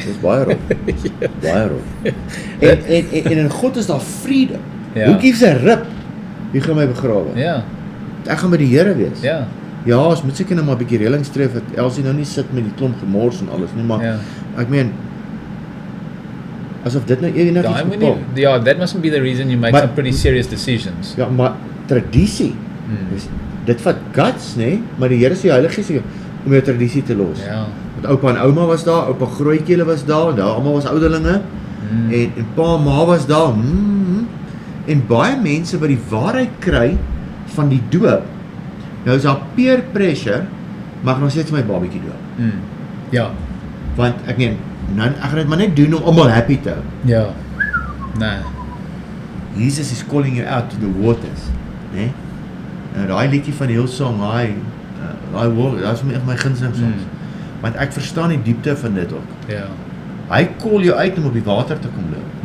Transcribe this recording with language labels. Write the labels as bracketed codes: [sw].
[af] Dis baie rof. Baie rof. En in God is daar vrede. Ja. [en] Who gives a rip? [af] Wie gaan my begrawe? Ja, Ek gaan by die Here wees. ja, Ja, ons moet seker nou maar 'n bietjie reëlings tref dat Elsie nou nie sit met die klomp gemors en alles nie, maar ja. ek meen asof dit nou enigiets Daai moet bepaal. nie, ja, [en] that mustn't be the reason you make [af] Maar- [en] some pretty serious decisions. [af] Ja, maar tradisie. Dit vat guts, nê? Maar die Here se Heilige Gees sê om jou tradisie te los. Ja, Want oupa en ouma was daar, oupa Grootjie was daar, daar almal was ouderlinge. En pa en ma was daar. En baie mense wat die waarheid kry van die doop. Nou is daar peer pressure, mag nog steeds my babatjie doop. ja, Want ek meen, nou ek gaan dit maar net doen om almal happy te hou. ja. Nee, [en] Jesus is calling you out to the waters, né? [af] Nou daai liedjie van Hillsong, daai woord, dit is my gunsteling soms. Want ek verstaan die diepte van dit ook. ja. Hy call jou uit om op die water te kom loop.